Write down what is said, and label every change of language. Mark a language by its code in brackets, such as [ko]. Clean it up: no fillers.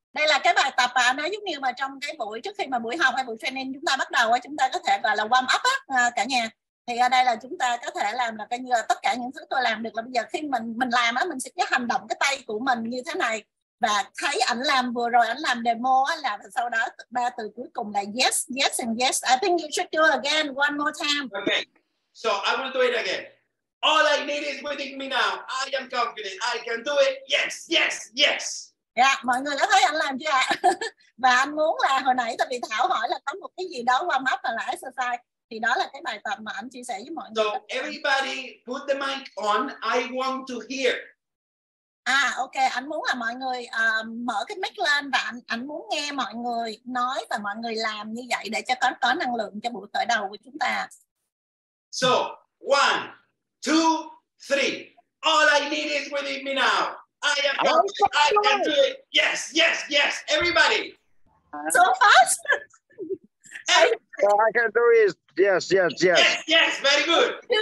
[vi] Đây là cái bài tập nó giống như mà trong cái buổi trước khi mà buổi học hay buổi training chúng ta bắt đầu chúng ta có thể gọi là warm up cả nhà. Thì ở đây là chúng ta có thể làm là coi như là tất cả những thứ tôi làm được là bây giờ khi mình làm mình sẽ hành động cái tay của mình như thế này. Và thấy ảnh làm vừa rồi, ảnh làm demo là sau đó 3 từ cuối cùng là [en] yes, yes and yes. I think you should do again one more time. Okay, so I will do it again. All I need is within me now. I am confident. I can do it. Yes, yes, yes. [vi] Dạ, mọi người có thấy anh làm chưa ạ? Và anh muốn là hồi nãy tại vì Thảo hỏi là có một cái gì đó warm up là exercise, thì đó là cái bài tập mà anh chia sẻ với mọi người. [en] So everybody put the mic on. I want to hear. [vi] Ok, anh muốn là mọi người mở cái mic lên và anh muốn nghe mọi người nói và mọi người làm như vậy để cho có năng lượng cho buổi khởi đầu của chúng ta. [en] So 1, 2, 3. All I need is within me now. I am confident. I can do it. Yes, yes, yes. Everybody. So fast. I can do it. Yes, yes, yes. Yes, yes. Very good.